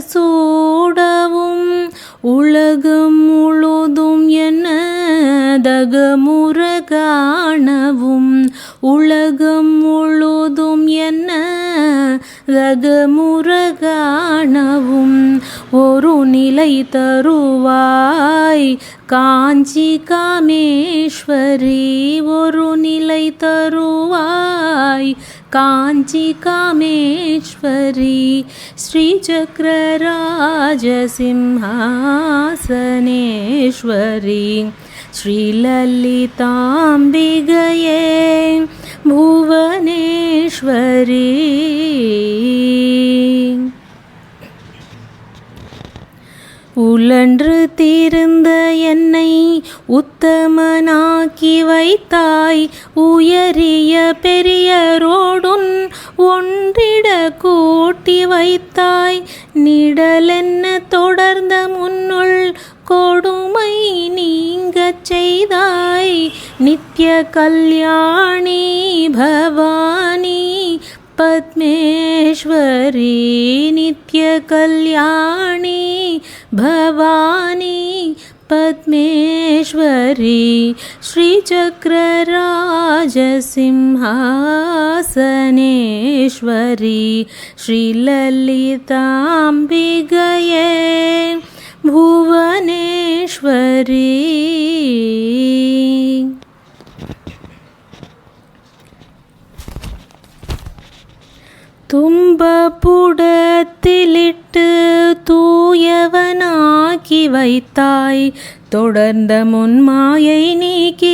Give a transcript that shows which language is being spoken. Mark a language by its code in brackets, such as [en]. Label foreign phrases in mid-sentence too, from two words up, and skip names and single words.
[ta] சூடவும் உலகம் முழுதும் என்ன தகமுற காணவும் உலகம் முழுதும் என்ன தகமுற காணவும் ஒரு நிலை தருவாய் காஞ்சி காமேஸ்வரி ஒரு நிலை தருவாய் காஞ்சி காமேஸ்வரி [sa] श्रीचक्रराजसिंहासनेश्वरी श्रीललिताम्बिकये भुवनेश्वरी [ta] உழன்று தீர்ந்த என்னை உத்தமனாக்கி வைத்தாய் உயரிய பெரியரோடுன் ஒன்றிட கூட்டி வைத்தாய் நிழலென்ன தொடர்ந்த முன்னுள் கொடுமை நீங்கச் செய்தாய் நித்ய கல்யாணி பவானி [sa] पद्मेश्वरी नित्य कल्याणी भवानी पद्मेश्वरी श्रीचक्रराजसिंहासनेश्वरी श्रीललिताम्बिकये भुवनेश्वरी [ta] தும்பப்புடத்திலிட்டு தூயவனாக்கி வைத்தாய் தொடர்ந்த முன்மாயை நீக்கி